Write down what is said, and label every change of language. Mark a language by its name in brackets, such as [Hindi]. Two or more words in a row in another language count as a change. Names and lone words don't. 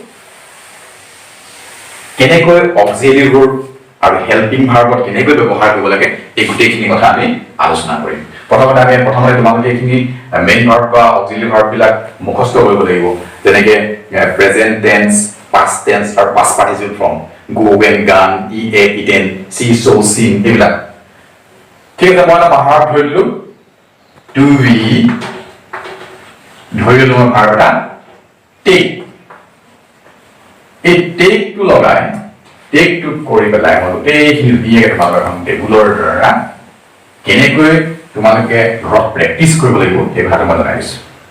[Assamese] কেনেকৈ [English] auxiliary verb [Assamese] আৰু [English] helping verbত [Assamese] কেনেকৈ ব্যৱহাৰ কৰিব লাগে এই গোটেইখিনি কথা আমি আলোচনা কৰিম প্ৰথমতে তোমালোকে এইখিনি [English] main verb [Assamese] বা [English] auxiliary verb [Assamese] বিলাক মুখস্থ কৰিব লাগিব যেনেকৈ [English] present tense past tense [Assamese] আৰু [English] past participle form go when gone eat eaten see so seen [Assamese] এইবিলাক ঠিক আছে মই এটা ভাৰ্ব ধৰি ললো [English] to be [Assamese] ধৰি ললো মই ভাৰ্ব এটা take এই take টো লগাই take টো কৰি পেলাই মই গোটেইখিনি দিয়ে তোমালোকৰ এখন টেবুলৰ দ্বাৰা কেনেকৈ তোমালোকে ঘৰত প্ৰেক্টিচ কৰিব লাগিব এই কথাটো মই জনাই দিছো